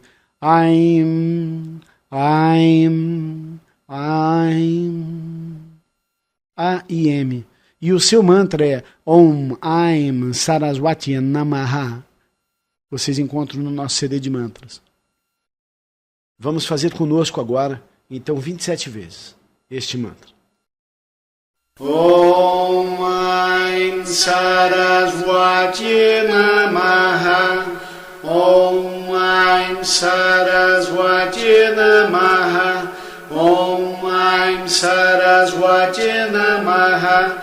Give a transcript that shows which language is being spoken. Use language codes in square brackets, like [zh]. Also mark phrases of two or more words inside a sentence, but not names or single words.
[sa] Aim, Aim, Aim, A-I-M. [pt] E o seu mantra é [sa] Om Aim Saraswati Namaha. [pt] Vocês encontram no nosso CD de mantras. Vamos fazer conosco agora, então, 27 vezes, este mantra. [sa] Om Aim Saraswati Namaha. Om Aim Saraswati Namaha. Om Aim Saraswati Namaha.